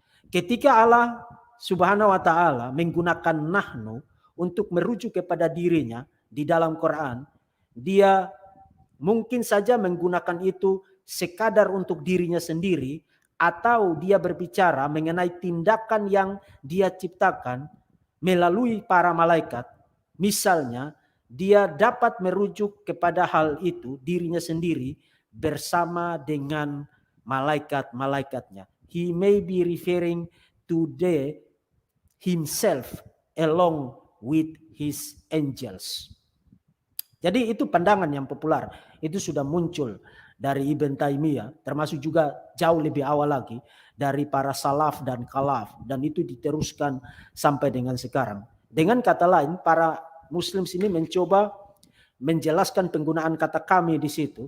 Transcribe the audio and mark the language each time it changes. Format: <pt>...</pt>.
<id>Ketika Allah Subhanahu wa ta'ala menggunakan nahnu untuk merujuk kepada dirinya di dalam Quran, dia mungkin saja menggunakan itu sekadar untuk dirinya sendiri, atau dia berbicara mengenai tindakan yang dia ciptakan melalui para malaikat. Misalnya, dia dapat merujuk kepada hal itu dirinya sendiri bersama dengan malaikat-malaikatnya.</id> <en>He may be referring to himself along with his angels.</en> <id>Jadi itu pandangan yang populer. Itu sudah muncul dari Ibn Taimiyah, termasuk juga jauh lebih awal lagi dari para salaf dan khalaf, dan itu diteruskan sampai dengan sekarang. Dengan kata lain, para Muslim sini mencoba menjelaskan penggunaan kata kami di situ.</id>